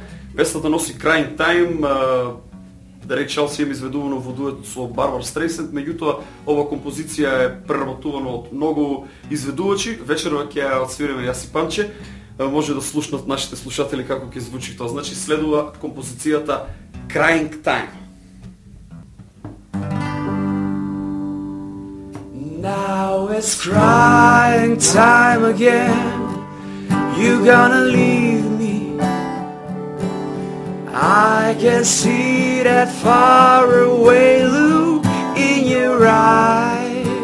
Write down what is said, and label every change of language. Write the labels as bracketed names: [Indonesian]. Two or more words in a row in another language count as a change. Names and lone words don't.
[Macedonian] Песната носи Crying Time, Рей Чарлс ја изведувано во дует со Барбара Стрейсенд, меѓутоа ова композиција е преработувана од многу изведувачи. Вечерва ќе ја отсвириме јас и Панче. Може да слушнат нашите слушатели како ќе звучи тоа. Значи следува композицијата Crying Time. [English] Now it's crying time again. You gonna leave me. I can see that far away look in your eyes.